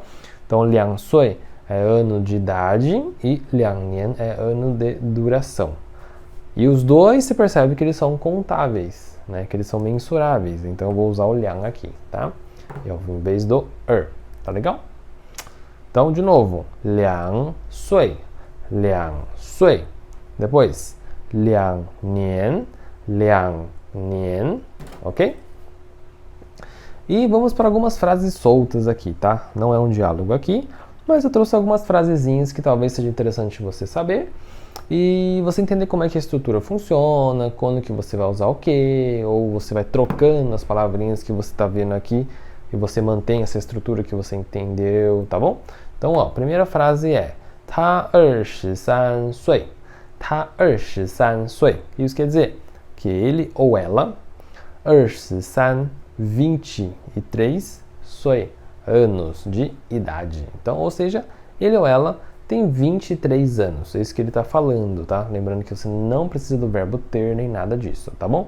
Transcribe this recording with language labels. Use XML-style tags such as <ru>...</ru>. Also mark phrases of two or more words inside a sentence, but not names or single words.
<pt>Então, 2岁é ano de idade e 2年é ano de duração. E os dois, você percebe que eles são contáveis, né? Que eles são mensuráveis. Então, eu vou usar o liang aqui, tá? Em vez do tá legal? Então, de novo,</pt> <zh>2 岁, 2岁.</zh> <pt>Depois,</pt> <zh>2年, 2年,</zh> <pt>ok? E vamos para algumas frases soltas aqui, tá? Não é um diálogo aqui, mas eu trouxe algumas frasezinhas que talvez seja interessante você saber e você entender como é que a estrutura funciona, quando que você vai usar o quê, ou você vai trocando as palavrinhas que você está vendo aqui e você mantém essa estrutura que você entendeu, tá bom? Então, ó, a primeira frase é</pt> <zh>他23岁, 他23岁.</zh> <pt>Isso quer dizer que ele ou ela, 23, 23, 岁, anos de idade. Então, ou seja, ele ou ela tem 23 anos. É isso que ele está falando, tá? Lembrando que você não precisa do verbo ter nem nada disso, tá bom?</pt>